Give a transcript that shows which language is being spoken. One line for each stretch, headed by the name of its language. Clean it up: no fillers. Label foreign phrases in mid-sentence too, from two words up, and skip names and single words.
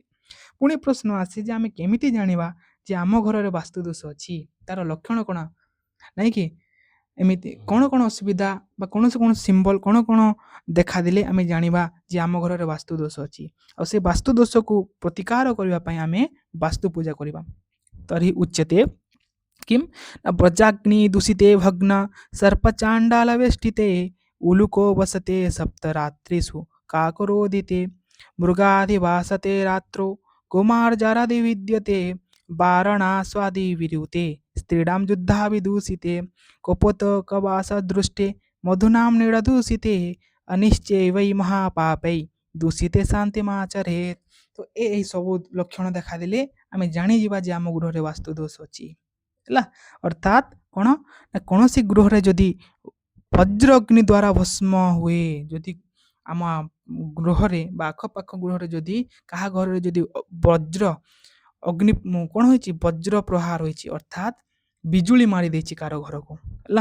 Odia: ପୁଣି ପ୍ରଶ୍ନ ଆସେ ଯେ ଆମେ କେମିତି ଜାଣିବା ଯେ ଆମ ଘରରେ ବାସ୍ତୁ ଦୋଷ ଅଛି, ତାର ଲକ୍ଷଣ କ'ଣ? ନାଇଁ କି ଏମିତି କ'ଣ କ'ଣ ଅସୁବିଧା ବା କୌଣସି କୌଣସି ସିମ୍ବଲ କ'ଣ କ'ଣ ଦେଖାଦେଲେ ଆମେ ଜାଣିବା ଯେ ଆମ ଘରରେ ବାସ୍ତୁ ଦୋଷ ଅଛି, ଆଉ ସେ ବାସ୍ତୁ ଦୋଷକୁ ପ୍ରତିକାର କରିବା ପାଇଁ ଆମେ ବାସ୍ତୁ ପୂଜା କରିବା।
Sanskrit: ତର୍ହି ଉଚ୍ୟତେ किं व्रजाग्नि दूषिते भग्न सर्पचाण्डालवेष्टिते उलुको वसते सप्तरात्रिषु काकरोदिते मृगाधिवासते रात्रौ कुमारजारादिविद्यते वारणास्वादिविरुते स्त्रीणां युद्धाविदूषिते कपोतकवासदृष्टे मधुनां निरदूषिते अनिश्चय वै महापापै दूषिते शान्तिमाचरेत्।
Odia: ତ ଏହି ସବୁ ଲକ୍ଷଣ ଦେଖାଦେଲେ ଆମେ ଜାଣିଯିବା ଯେ ଆମ ଗୃହରେ ବାସ୍ତୁ ଦୋଷ ଅଛି ହେଲା। ଅର୍ଥାତ୍ କ'ଣ ନା କୌଣସି ଗୃହରେ ଯଦି ବଜ୍ର ଅଗ୍ନି ଦ୍ୱାରା ଭସ୍ମ ହୁଏ, ଯଦି ଆମ ଗୃହରେ ବା ଆଖପାଖ ଗୃହରେ ଯଦି କାହା ଘରରେ ଯଦି ବଜ୍ର ଅଗ୍ନି କ'ଣ ହୋଇଛି, ବଜ୍ର ପ୍ରହାର ହୋଇଛି, ଅର୍ଥାତ୍ ବିଜୁଳି ମାରି ଦେଇଛି କାହାର ଘରକୁ ହେଲା।